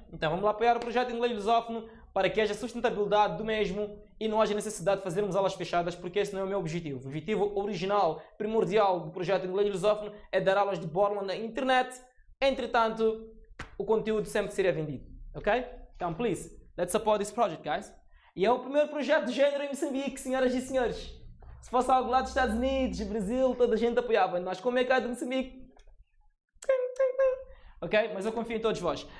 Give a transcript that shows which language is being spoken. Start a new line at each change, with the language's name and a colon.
Portuguese: Então, vamos lá apoiar o projeto Inglês Lusófono para que haja sustentabilidade do mesmo e não haja necessidade de fazermos aulas fechadas, porque esse não é o meu objetivo. O objetivo original, primordial do projeto Inglês Lusófono é dar aulas de borla na internet. Entretanto, o conteúdo sempre seria vendido, ok?
English: Então, please, let's support this project, guys.
Portuguese: E é o primeiro projeto de género em Moçambique, senhoras e senhores. Se fosse algo lá dos Estados Unidos, Brasil, toda a gente apoiava. Nós, como é cá de Moçambique, ok? Mas eu confio em todos vós.